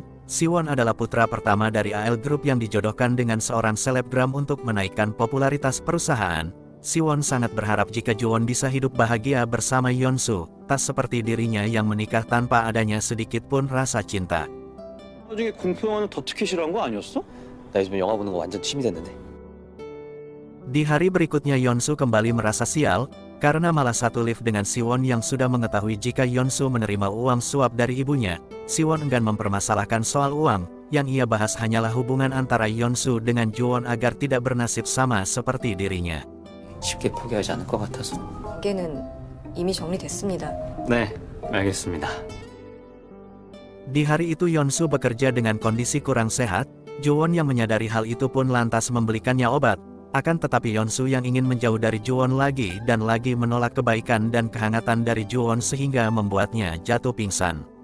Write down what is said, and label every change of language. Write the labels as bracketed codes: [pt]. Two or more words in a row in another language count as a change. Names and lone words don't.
[id] Siwon adalah putra pertama dari AL Group yang dijodohkan dengan seorang selebgram untuk menaikkan popularitas perusahaan. Siwon sangat berharap jika Juwon bisa hidup bahagia bersama Hyunsu, tak seperti dirinya yang menikah tanpa adanya sedikit pun rasa cinta. [ko] 나중에 공포 영화는 더 특히 싫어한 거 아니었어? 나 요즘 영화 보는 거 완전 취미 됐는데. [id] Di hari berikutnya Yeonsu kembali merasa sial, karena malah satu lift dengan Siwon yang sudah mengetahui jika Yeonsu menerima uang suap dari ibunya. Siwon enggan mempermasalahkan soal uang, yang ia bahas hanyalah hubungan antara Yeonsu dengan Jowon agar tidak bernasib sama seperti dirinya. [ko] 쉽게 포기하지 않을 것 같아서. 관계는 이미 정리됐습니다. 네, 알겠습니다. [id] Di hari itu Yeonsu bekerja dengan kondisi kurang sehat, Jowon yang menyadari hal itu pun lantas membelikannya obat. Akan tetapi Yeonsu yang ingin menjauh dari Jowon lagi dan lagi menolak kebaikan dan kehangatan dari Jowon sehingga membuatnya jatuh pingsan.